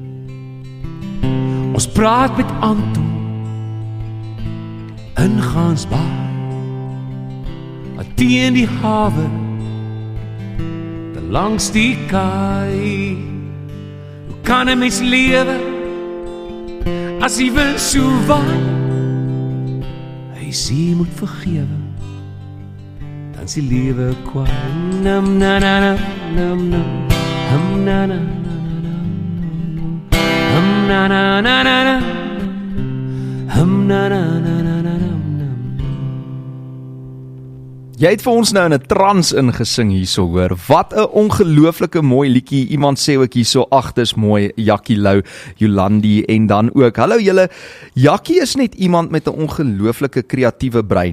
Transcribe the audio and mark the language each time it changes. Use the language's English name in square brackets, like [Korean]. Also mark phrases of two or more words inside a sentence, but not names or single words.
[Afrikaans] Ons praat met Anton in Gansbaai, teen die hawe, langs die kaai. Hoe kan 'n mens lewe as die wind so waai? Hy sê jy moet vergewe, dan is die lewe kwaai. Nam na na na nam nam, hum na na na na nam, hum na na na na na, hum na na na na na nam. Jy het vir ons nou in 'n trans ingesing hierso, hoor. Wat 'n ongelooflike mooi liedjie. Iemand sê ook hierso, ag, dis mooi, Jackie Lou, Jolandi en dan ook. Hallo julle. Jackie is net iemand met 'n ongelooflike kreatiewe brein.